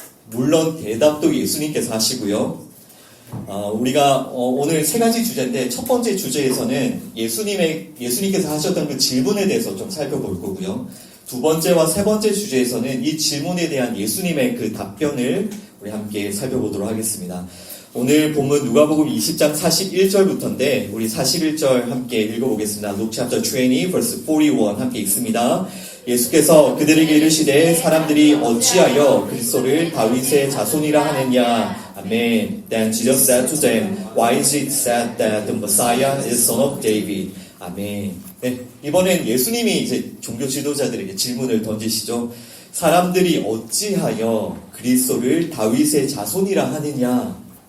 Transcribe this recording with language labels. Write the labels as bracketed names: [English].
[Korean] 물론 대답도 예수님께서 하시고요. 우리가 오늘 세 가지 주제인데 첫 번째 주제에서는 예수님께서 하셨던 그 질문에 대해서 좀 살펴볼 거고요. 두 번째와 세 번째 주제에서는 이 질문에 대한 예수님의 그 답변을 우리 함께 살펴보도록 하겠습니다. 오늘 본문 누가복음 20장 41절부터인데 우리 41절 함께 읽어보겠습니다. [English] Luke chapter 20 verse 41 [Korean] 함께 읽습니다. 예수께서 그들에게 이르시되 사람들이 어찌하여 그리스도를 다윗의 자손이라 하느냐. 아멘. [English] Then Jesus said to them, Why is it said that the Messiah is son of David? [Korean] 아멘. 네, 이번엔 예수님이 이제 종교 지도자들에게 질문을 던지시죠. 사람들이 어찌하여 그리스도를 다윗의 자손이라 하느냐.